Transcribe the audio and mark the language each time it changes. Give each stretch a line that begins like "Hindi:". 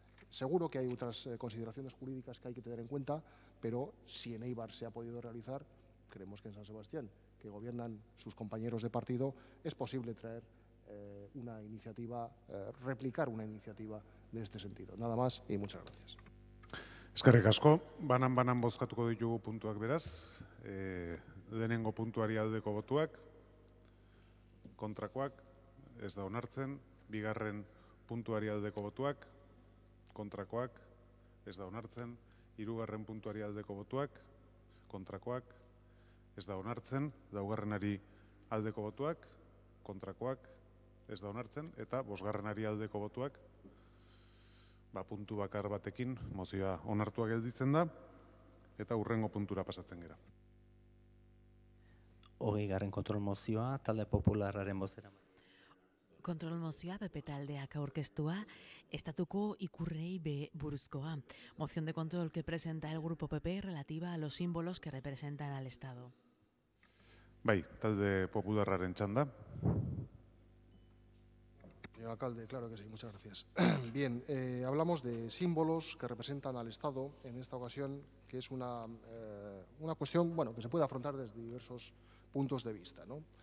Spanish: Seguro que hay otras consideraciones jurídicas que hay que tener en cuenta, pero si en Eibar se ha podido realizar, creemos que en San Sebastián, que gobiernan sus compañeros de partido, es posible traer una iniciativa, replicar una iniciativa de este sentido. Nada más y muchas gracias.
Basque: Eskerrik asko, banan bozkatuko ditugu puntuak beraz. Lehenengo puntuari aldeko botuak, kontrakoak, ez da onartzen. Bigarren puntuari aldeko botuak, kontrakoak, ez da onartzen. Hirugarren puntuari aldeko botuak, kontrakoak, ez da onartzen. Laugarrenari aldeko botuak, kontrakoak, ez da onartzen. Eta bosgarrenari aldeko botuak, puntu bakar batekin mozioa onartua gelditzen da, eta hurrengo puntura pasatzen gera. 20. kontrol mozioa, talde popularraren bozera. Kontrol mozioa PP taldeak aurkeztua, estatuko ikurrei buruzkoa.
Spanish: Moción de control que presenta el grupo PP relativa a los símbolos que representan al Estado.
Basque: Bai, talde popularraren txanda.
Spanish: Señor alcalde, claro que sí, muchas gracias. Bien, hablamos de símbolos que representan al Estado, en esta ocasión, que es una cuestión que se puede afrontar desde diversos puntos de vista, ¿no?